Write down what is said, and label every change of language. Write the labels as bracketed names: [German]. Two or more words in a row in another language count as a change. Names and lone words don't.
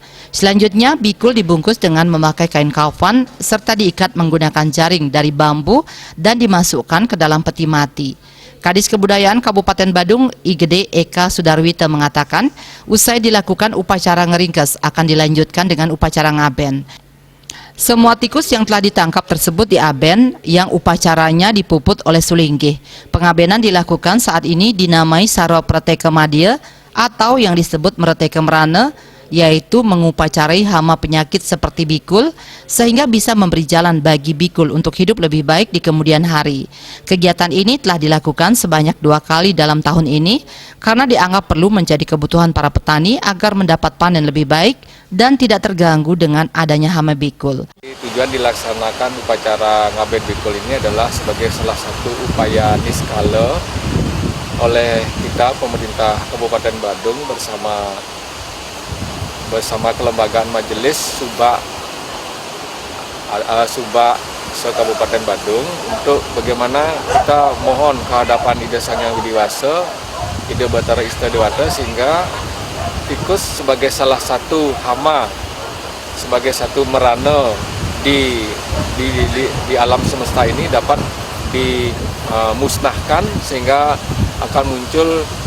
[Indonesian] Selanjutnya bikul dibungkus dengan memakai kain kafan serta diikat menggunakan jaring dari bambu dan dimasukkan ke dalam peti mati. Kadis Kebudayaan Kabupaten Badung IGD Eka Sudarwita mengatakan, usai dilakukan upacara ngeringkes akan dilanjutkan dengan upacara ngaben. Semua tikus yang telah ditangkap tersebut diaben yang upacaranya dipuput oleh Sulinggih. Pengabenan dilakukan saat ini dinamai Saro Prateka Madya atau yang disebut Mereteka Merana, yaitu mengupacarai hama penyakit seperti bikul sehingga bisa memberi jalan bagi bikul untuk hidup lebih baik di kemudian hari. Kegiatan ini telah dilakukan sebanyak 2 kali dalam tahun ini karena dianggap perlu menjadi kebutuhan para petani agar mendapat panen lebih baik dan tidak terganggu dengan adanya hama bikul. Tujuan dilaksanakan upacara Ngaben Bikul ini adalah sebagai salah satu upaya niskala oleh kita pemerintah Kabupaten Badung bersama kelembagaan Majelis Subak se-Kabupaten Badung untuk bagaimana kita mohon kehadapan Ida Sang Hyang Widiwasa, Ida Batara Istadewata, sehingga tikus sebagai salah satu hama, sebagai satu merana di alam semesta ini dapat dimusnahkan sehingga akan muncul